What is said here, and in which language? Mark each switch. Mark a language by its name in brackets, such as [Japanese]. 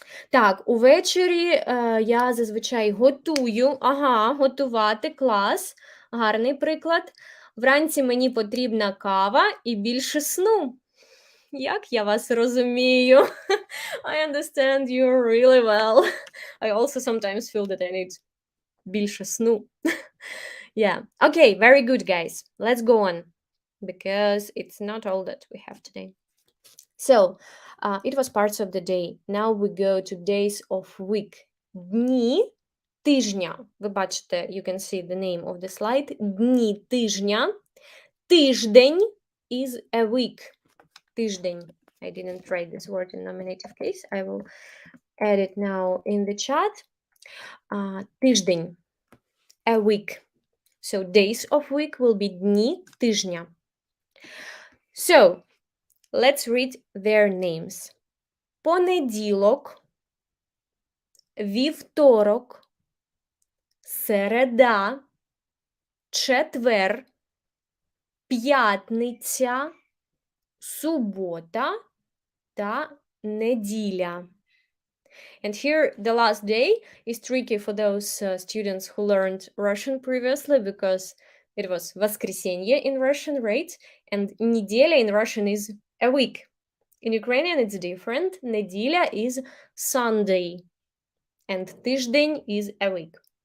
[Ukrainian] Так, увечері я зазвичай готую. Ага, готувати, клас. Гарний приклад. Вранці мені потрібна кава і більше сну. Як я вас розумію? [English] I understand you really well. I also sometimes feel that I need більше сну. Yeah. Okay, very good, guys. Let's go on. Because it's not all that we have today. So, it was parts of the day. Now we go to days of week. [Ukrainian] Дні тижня. Ви бачите, [English] you can see the name of the slide. [Ukrainian] Дні тижня. [English] Тиждень is a week. [Ukrainian] Тиждень. [English] I didn't write this word in nominative case. I will add it now in the chat. Тиждень. A week. So days of week will be [Ukrainian] дні тижня. [English] So, let's read their names. [Ukrainian] Понеділок, вівторок, середа, четвер, п'ятниця, субота та неділя. [English] And here the last day is tricky for those students who learned Russian previously because it was воскресенье in Russian, right? And неделя in Russian is a week. In Ukrainian it's different. Неділя is Sunday. And тиждень is a week.